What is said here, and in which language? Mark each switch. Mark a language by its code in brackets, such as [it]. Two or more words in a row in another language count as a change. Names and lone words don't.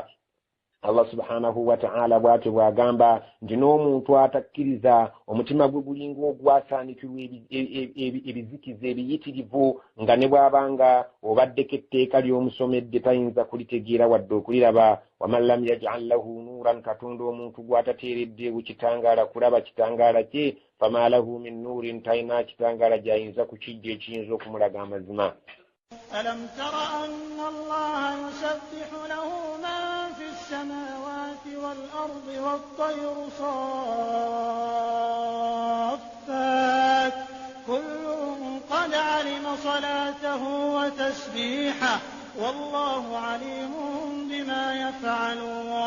[ar] الله سبحانه وتعالى [lg] bw'atyo bw'agamba nti n'omuntu atakkiriza omutima gwe gulinga ogwasaanikirwa ebizikiza ebiyitirivu, nga ne bw'abanga obaddeko etteeka ly'omusomedde tayinza kulitegeera wadde okuliraba. [ar] ومن لم يجعل له نورا, [lg] katonda omuntu gw'atateeredde bukitangaala kulaba kitangaala kye, [ar] فما له من نور, [lg] talina kitangaala gy'ayinza kukijja ekiyinza okumulaga amazima. [ar] ألم تر أن الله يسبح له من في السماوات والأرض والطير صافات كل قد علم صلاته وتسبيحه والله عليم بما يفعلون.